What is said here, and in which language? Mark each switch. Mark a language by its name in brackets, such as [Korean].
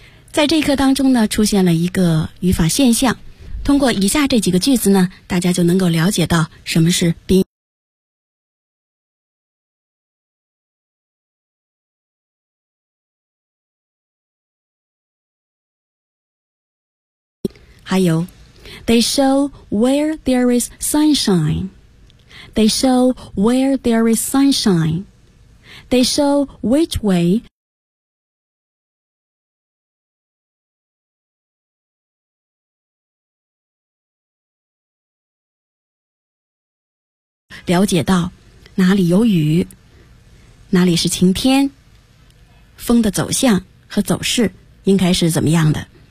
[Chinese] 在这一课当中呢，出现了一个语法现象，通过以下这几个句子呢，大家就能够了解到什么是宾还有 [English] They show where there is sunshine. They show where there is sunshine. They show which way [Chinese] 了解到哪里有雨，哪里是晴天，风的走向和走势应该是怎么样的。